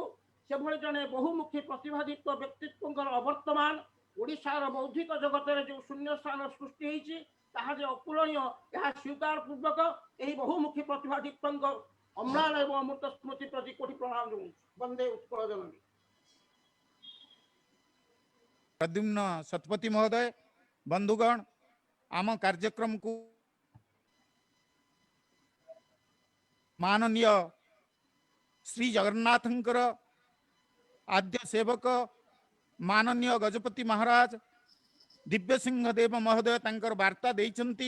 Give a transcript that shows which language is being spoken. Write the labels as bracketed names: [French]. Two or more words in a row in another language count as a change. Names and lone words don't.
[Odia] ସେଭଳି ଜଣେ ବହୁମୁଖୀ ପ୍ରତିଭାଯୁକ୍ତ ବ୍ୟକ୍ତିତ୍ୱଙ୍କର ଅବର୍ତ୍ତମାନ ଓଡ଼ିଶାର ବୌଦ୍ଧିକ ଜଗତରେ ଯେଉଁ ଶୂନ୍ୟ ସ୍ଥାନ ସୃଷ୍ଟି ହେଇଛି ତାହା ଯେ ଅପୂରଣୀୟ ଏହା ସ୍ୱୀକାର ପୂର୍ବକ ଏହି ବହୁମୁଖୀ ପ୍ରତିଭାଯୁକ୍ତଙ୍କ ଅମ୍ଳାନ ଏବଂ ଅମୃତ ସ୍ମୃତି ପ୍ରତି କୋଟି ପ୍ରଣାମ ଜଣାଉଛି। ବନ୍ଦେ ଉତ୍କଳ ଜନନୀ। ପ୍ରଦ୍ୟୁମ୍ନ ଶତପଥୀ ମହୋଦୟ, ବନ୍ଧୁଗଣ, ଆମ କାର୍ଯ୍ୟକ୍ରମ କୁ ମାନନୀୟ ଶ୍ରୀ ଜଗନ୍ନାଥଙ୍କର ଆଦ୍ୟ ସେବକ ମାନନୀୟ ଗଜପତି ମହାରାଜ ଦିବ୍ୟ ସିଂହ ଦେବ ମହୋଦୟ ତାଙ୍କର ବାର୍ତ୍ତା ଦେଇଛନ୍ତି।